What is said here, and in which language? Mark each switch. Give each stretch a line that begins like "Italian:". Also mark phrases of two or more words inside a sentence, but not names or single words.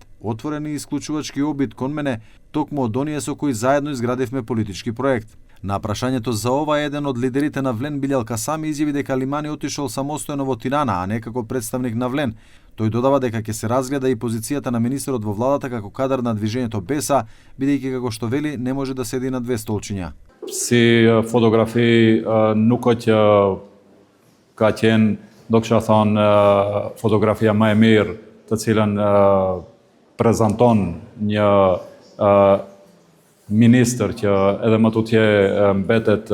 Macedonian: Отворен и исклучувачки обид кон мене, токму од оние со кои заедно изградивме политички проект. На прашањето за ова, еден од лидерите на Влен, Билјал Касами, изјави дека Лимани отишол самостојно во Тирана, а не како представник на Влен. Тој додава дека ќе се разгледа и позицијата на министерот во владата како кадар на движењето БЕСА, бидејќи како што вели не може да седи на две столчиња.
Albanian: Si fotografi nuk është ka qenë, do kisha thonë, fotografia më e mirë të cilën prezanton një ministër që edhe më tutje mbetet